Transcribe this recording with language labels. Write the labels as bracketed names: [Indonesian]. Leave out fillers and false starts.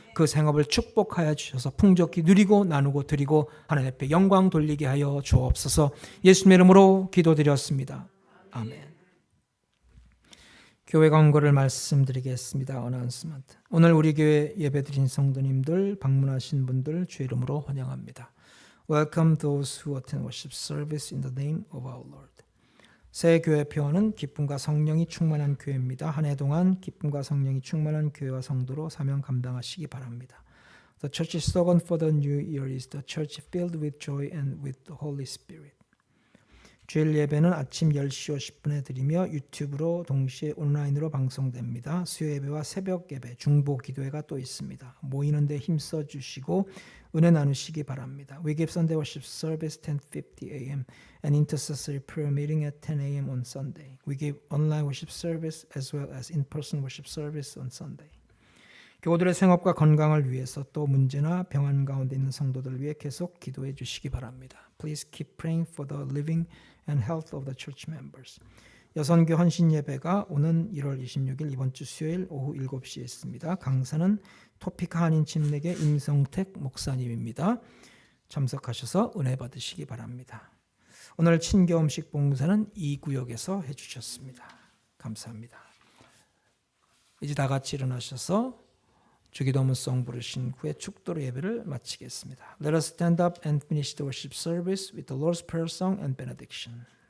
[Korean] 그 생업을 축복하여 주셔서 풍족히 누리고 나누고 드리고 하나님 앞에 영광 돌리게 하여 주옵소서. 예수님의 이름으로 기도드렸습니다. 아멘. 교회 광고를 말씀드리겠습니다. 어나운스먼트. 오늘 우리 교회 예배드린 성도님들, 방문하신 분들 주의 이름으로 환영합니다. [English] Welcome those who attend worship service in the name of our Lord. [Korean] 새 교회 표어는 기쁨과 성령이 충만한 교회입니다. 한 해 동안 기쁨과 성령이 충만한 교회와 성도로 사명 감당하시기 바랍니다. [English] The church's slogan for the new year is the church filled with joy and with the Holy Spirit. [Korean] 주일 예배는 아침 10시 50분에 드리며 유튜브로 동시에 온라인으로 방송됩니다. 수요 예배와 새벽 예배, 중보 기도회가 또 있습니다. 모이는 데 힘써 주시고 은혜 나누시기 바랍니다. [English] We give Sunday worship service 10:50 a.m. and intercessory prayer meeting at 10 a.m. on Sunday. We give online worship service as well as in-person worship service on Sunday. [Korean] 교우들의 생업과 건강을 위해서 또 문제나 병환 가운데 있는 성도들을 위해 계속 기도해 주시기 바랍니다. [English] Please keep praying for the living and health of the church members. [Korean] 여선교 헌신 예배가 오는 1월 26일 이번 주 수요일 오후 7시에 있습니다. 강사는 토피카 한인 침례교 임성택 목사님입니다. 참석하셔서 은혜 받으시기 바랍니다. 오늘 친교 음식 봉사는 이 구역에서 해주셨습니다. 감사합니다. 이제 다 같이 일어나셔서 주기도문송 부르신 후에 축도로 예배를 마치겠습니다. [English] Let us stand up and finish the worship service with the Lord's Prayer song and benediction.